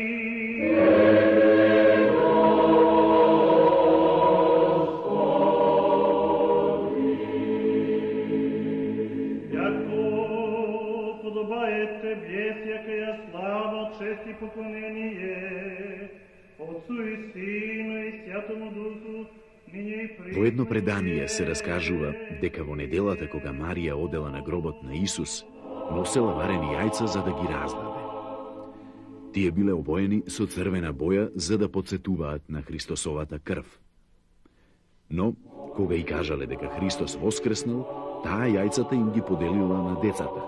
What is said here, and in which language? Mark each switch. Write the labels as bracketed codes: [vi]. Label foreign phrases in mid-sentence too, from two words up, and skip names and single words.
[cu] Яко подобае Тебе всякая слава, чест и поклонение, Отцу и Сину и Святому Духу, [mk] Во едно предание се раскажува дека во неделата кога Марија одела на гробот на Исус, носела варени јајца за да ги раздаде. Тие биле обоени со црвена боја за да подсетуваат на Христосовата крв. Но, кога и кажале дека Христос воскреснал, таа јајцата им ги поделила на децата.